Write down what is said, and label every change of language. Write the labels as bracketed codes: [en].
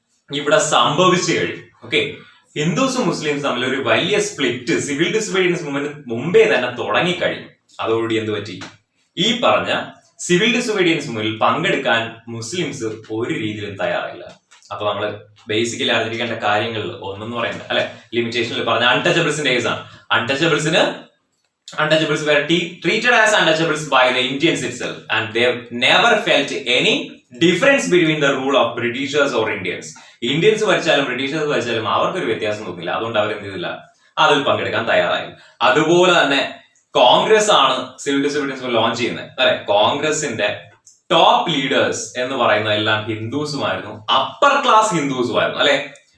[ml] ഇവിടെ സംഭവിച്ചു കഴിഞ്ഞു. ഓക്കെ, ഹിന്ദുസും മുസ്ലിംസും തമ്മിൽ ഒരു വലിയ സ്പ്ലിറ്റ് സിവിൽ ഡിസൊബീഡിയൻസ് മൂവ്മെന്റ് മുമ്പേ തന്നെ തുടങ്ങിക്കഴിഞ്ഞു. അതോടുകൂടി എന്ത് പറ്റി? ഈ പറഞ്ഞ സിവിൽ ഡിസൊബീഡിയൻസ് മൂവ്മെന്റിൽ പങ്കെടുക്കാൻ മുസ്ലിംസ് ഒരു രീതിയിലും തയ്യാറായില്ല. അപ്പൊ നമ്മൾ ബേസിക്കലി അറിഞ്ഞിരിക്കേണ്ട കാര്യങ്ങളിൽ ഒന്നെന്ന് പറയുന്നത് അല്ലെ, ലിമിറ്റേഷനിൽ പറഞ്ഞ അൺടച്ചബിൾസിന്റെ കേസാണ്. [en] Untouchables were treated as untouchables by the Indians itself, and they never felt any difference between the rule of Britishers or Indians. [ml] Indians ഭരിച്ചാലും Britishers ഭരിച്ചാലും അവർക്കൊരു വ്യത്യാസം തോന്നില്ല. അതുകൊണ്ട് അവർ എന്ത് ചെയ്തില്ല? അതിൽ പങ്കെടുക്കാൻ തയ്യാറായി. അതുപോലെ തന്നെ കോൺഗ്രസ് ആണ് സിവിൽ ഡിസൊബീഡിയൻസ് ലോഞ്ച് ചെയ്യുന്നത് അല്ലെ. കോൺഗ്രസിന്റെ ടോപ്പ് ലീഡേഴ്സ് എന്ന് പറയുന്ന എല്ലാം ഹിന്ദുസുമായിരുന്നു, അപ്പർ ക്ലാസ് ഹിന്ദുസുമായിരുന്നു അല്ലെ.